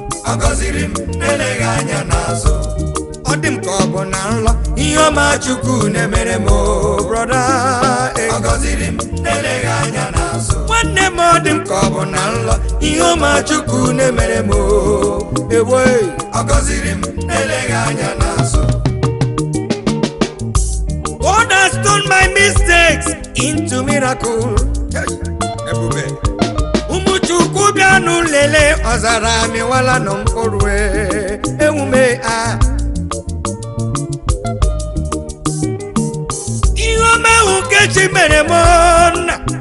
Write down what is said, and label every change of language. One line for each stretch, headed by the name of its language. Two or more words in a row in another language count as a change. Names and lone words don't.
Igbo: Ọ gọziri m na-eleghị anya n'azụ. Ọ dị m ka ọ bụ na nlọ, ihe ọma Chukwu na-emere m, o, brọda, eh. Ọ gọziri m na-eleghị anya n'azụ. Nwanne m, ọ dị m ka ọ bụ na nlọ, ihe ọma Chukwu na-emere m, o, ewe. Ọ gọziri m na-eleghị anya n'azụ.
English: God has turned my mistakes into miracle.
Igbo: Hey, ebube. Ụmụ Chukwu bịa nụ lele, ọ zara amịwala nọ mkpụrụ, eh, ewume, ah. Ihe ọma ahụ nke Chi mere m, nna.